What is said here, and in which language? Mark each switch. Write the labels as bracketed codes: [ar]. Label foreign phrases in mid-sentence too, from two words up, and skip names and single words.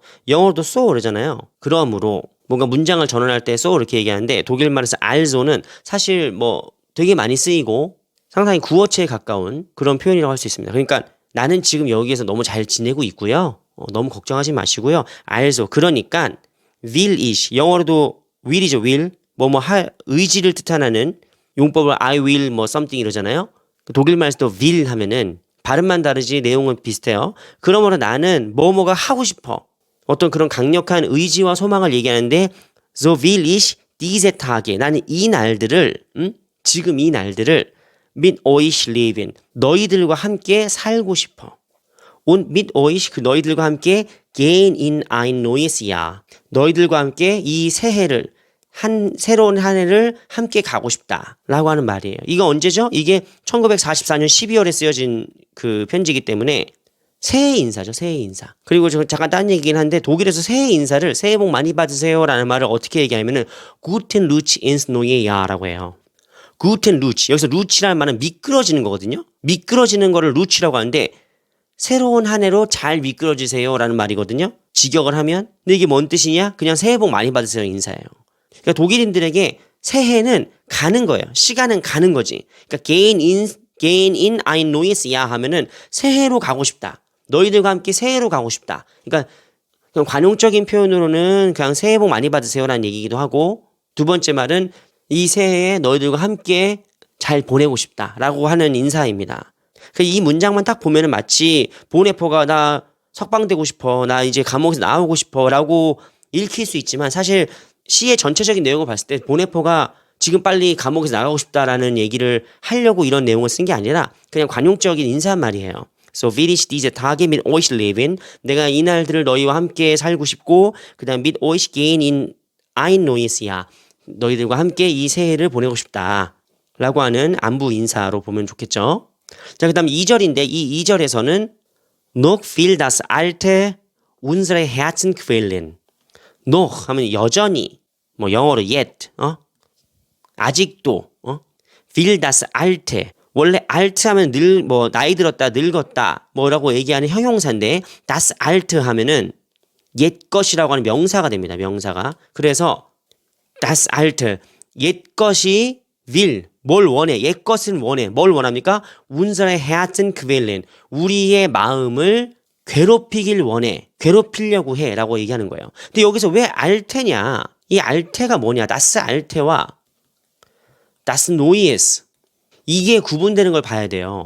[ko] 영어로도 so 그러잖아요. 그러므로 뭔가 문장을 전환할 때 so 이렇게 얘기하는데 독일 말에서 also는 사실 뭐 되게 많이 쓰이고 상당히 구어체에 가까운 그런 표현이라고 할 수 있습니다. 그러니까 나는 지금 여기에서 너무 잘 지내고 있고요. 너무 걱정하지 마시고요. also 그러니까 [en] will is [ko] 영어로도 will이죠. will 뭐뭐 할 의지를 뜻하는 용법을 [en] I will [ko] 뭐 something 이러잖아요. 독일말에서도 will 하면은 발음만 다르지 내용은 비슷해요. 그러므로 나는 뭐뭐가 하고 싶어. 어떤 그런 강력한 의지와 소망을 얘기하는데 [de] so will ich diese Tage [ko] 나는 이 날들을 지금 이 날들을 [de] mit euch leben [ko] 너희들과 함께 살고 싶어. [de] und mit euch [ko] 그 너희들과 함께 [de] gehen in ein neues Jahr [ko] 너희들과 함께 이 새해를 새로운 한 해를 함께 가고 싶다라고 하는 말이에요. 이거 언제죠? 이게 1944년 12월에 쓰여진 그 편지이기 때문에 새해 인사죠. 새해 인사. 그리고 저 잠깐 딴 얘기긴 한데 독일에서 새해 인사를 새해 복 많이 받으세요라는 말을 어떻게 얘기하면은 [de] Guten Rutsch ins neue Jahr [ko] 라고 해요. [de] Guten Rutsch. [ko] 여기서 Rutsch라는 말은 미끄러지는 거거든요. 미끄러지는 거를 Rutsch라고 하는데 새로운 한 해로 잘 미끄러지세요라는 말이거든요. 직역을 하면. 근데 이게 뭔 뜻이냐? 그냥 새해 복 많이 받으세요 인사예요. 그러니까 독일인들에게 새해는 가는 거예요. 시간은 가는 거지. 그러니까 [de] gehen in ein neues Jahr [ko] 하면은 새해로 가고 싶다. 너희들과 함께 새해로 가고 싶다. 그러니까 그냥 관용적인 표현으로는 그냥 새해 복 많이 받으세요라는 얘기이기도 하고 두 번째 말은 이 새해에 너희들과 함께 잘 보내고 싶다라고 하는 인사입니다. 이 문장만 딱 보면은 마치 보네포가 나 석방되고 싶어. 나 이제 감옥에서 나오고 싶어. 라고 읽힐 수 있지만 사실 시의 전체적인 내용을 봤을 때 보네포가 지금 빨리 감옥에서 나가고 싶다라는 얘기를 하려고 이런 내용을 쓴 게 아니라 그냥 관용적인 인사한 말이에요. [de] So will ich diese Tage mit euch leben? [ko] 내가 이 날들을 너희와 함께 살고 싶고 그 다음 [de] mit euch gehen in ein neues Jahr. [ko] 너희들과 함께 이 새해를 보내고 싶다. 라고 하는 안부 인사로 보면 좋겠죠. 자, 그 다음 2절인데 이 2절에서는 [de] noch will das alte unsere Herzen quälen. [ko] noch 하면 여전히 뭐 영어로 yet 아직도 [de] will das alte [ko] 원래 alt 하면 늘 뭐 나이 들었다 늙었다 뭐라고 얘기하는 형용사인데 [de] das alte [ko] 하면은 옛 것이라고 하는 명사가 됩니다. 명사가. 그래서 [de] das alte [ko] 옛 것이 will 뭘 원해? 옛 것은 원해. 뭘 원합니까? [de] unsere Herzen quälen [ko] 우리의 마음을 괴롭히길 원해. 괴롭히려고 해. 라고 얘기하는 거예요. 근데 여기서 왜 알테냐? 이 알테가 뭐냐? [de] das alte [ko] 와 [de] das neues [ko] 이게 구분되는 걸 봐야 돼요.